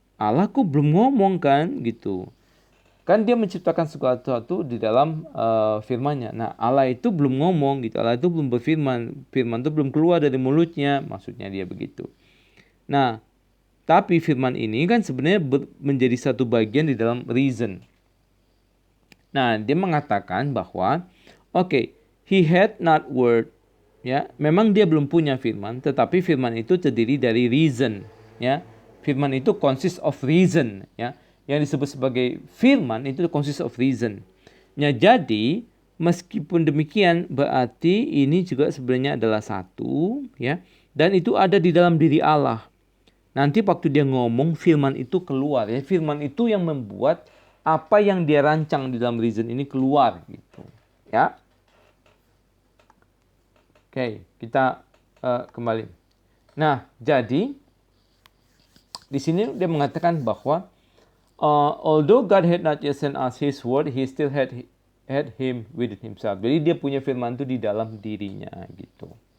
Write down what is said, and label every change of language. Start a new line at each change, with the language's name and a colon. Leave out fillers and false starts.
Indonesian: Allah kok belum ngomong kan gitu. Kan dia menciptakan sesuatu di dalam firman-Nya. Nah, Allah itu belum ngomong gitu. Allah itu belum berfirman. Firman itu belum keluar dari mulutnya. Maksudnya dia begitu. Nah, tapi firman ini kan sebenarnya menjadi satu bagian di dalam reason. Nah, dia mengatakan bahwa okay,
English: he had not word.
Indonesian: Ya, memang dia belum punya firman, tetapi firman itu terdiri dari reason. Ya, firman itu
English: consists of reason.
Indonesian: Ya, yang disebut sebagai firman itu
English: consists of reason.
Indonesian: Ya, jadi meskipun demikian berarti ini juga sebenarnya adalah satu, ya, dan itu ada di dalam diri Allah. Nanti waktu dia ngomong firman itu keluar, ya, firman itu yang membuat apa yang dia rancang di dalam reason ini keluar gitu, ya. Oke, kita kembali. Nah, jadi di sini dia mengatakan bahwa
English: although God had not yet sent us His word, He still had Him within Himself.
Indonesian: Jadi dia punya firman itu di dalam dirinya gitu.